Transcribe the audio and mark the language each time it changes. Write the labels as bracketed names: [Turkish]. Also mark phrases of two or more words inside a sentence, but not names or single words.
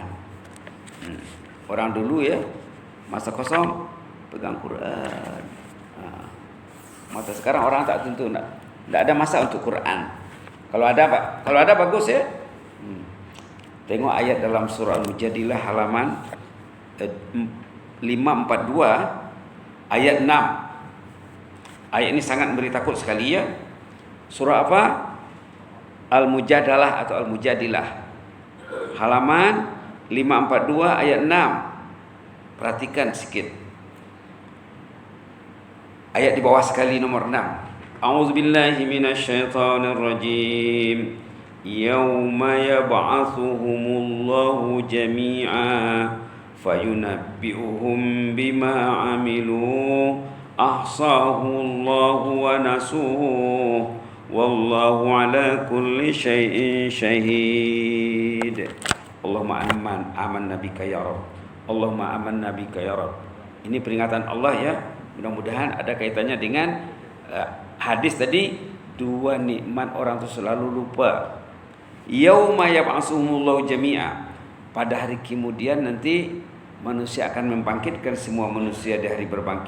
[Malay] Orang dulu ya, masa kosong pegang Quran. Masa sekarang orang tak tentu, tak ada masa untuk Quran. Kalau ada bagus ya. Tengok ayat dalam surah Al-Mujadilah halaman 542 ayat 6. Ayat ini sangat memberi takut sekali ya. Surah apa? Al-Mujadalah atau Al-Mujadilah. Halaman 542 ayat 6. Perhatikan sedikit. Ayat di bawah sekali nomor 6. [Arabic] أعوذ بالله من الشيطان الرجيم. يوم يبعثهم الله جميعا فينبئهم بما عملوا أحصاه الله ونسوه والله على كل شيء شهيد. اللهم آمنا بك يا رب. اللهم آمنا بك يا رب. [Malay] Ini peringatan Allah ya. Mudah-mudahan ada kaitannya dengan hadis tadi. Dua nikmat orang itu selalu lupa. [Arabic] يوم يبعثهم الله جميعا. [Malay] Pada hari kemudian nanti manusia akan membangkitkan semua manusia di hari berbangkit.